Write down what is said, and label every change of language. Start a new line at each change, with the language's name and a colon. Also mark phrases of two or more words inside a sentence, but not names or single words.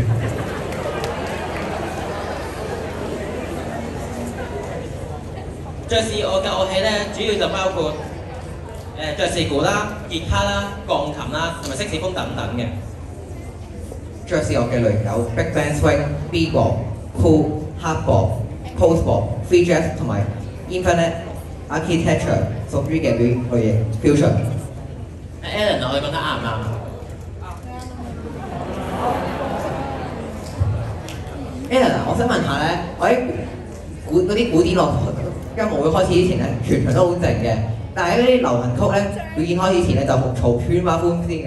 Cantonese: 爵士樂嘅樂器咧，主要就包括爵士鼓啦、吉他啦、鋼琴啦，同埋色士風等等嘅。爵士樂嘅類型有
English: Big Band Swing、
Cantonese: Bebop、Cool、Hardbop、Postbop、
English: Free Jazz
Cantonese: 同埋
English: Infinite Architecture
Cantonese: 屬於嘅類型 fusion。 Alan， 我哋覺得啱唔啱？ Alan， 我想問下咧，我喺嗰啲古典樂音樂會開始之前咧，全場都好靜嘅，但係嗰啲流行曲咧，表演開始前咧就嘈喧巴歡先嘅。